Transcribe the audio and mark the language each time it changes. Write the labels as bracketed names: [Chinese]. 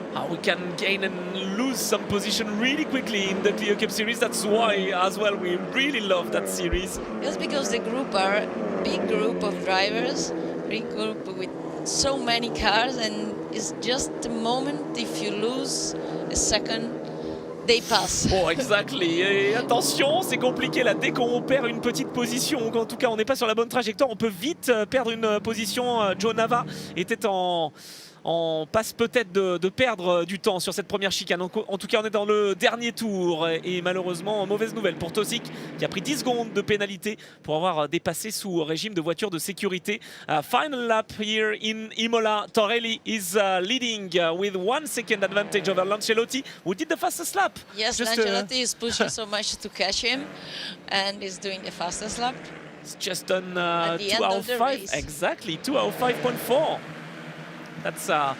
[English] We can gain and lose some position really quickly in the Clio Cup Series. That's why, as well, we really love that series. Yes, because the group are a big group of drivers, big group with so many cars, and it's just a moment if you lose a second, they pass. Oh, exactly. [French] Et attention, c'est compliqué là. Dès qu'on perd une petite position, ou en tout cas on n'est pas sur la bonne trajectoire, on peut vite perdre une position. Joe Nava était en passe peut-être de perdre du temps sur cette première chicane. En tout cas, on est dans le dernier tour et malheureusement, mauvaise nouvelle pour Tosic qui a pris 10 secondes de pénalité pour avoir dépassé sous régime de voiture de sécurité. [English] Final lap here in Imola. Torelli is leading with 1 second advantage over Lancelotti, who did the fastest lap. Yes, Lancelotti is pushing so much to catch him and is doing the fastest lap. It's just done at the end of the 2:05. race. Exactly, 2:05.4. That's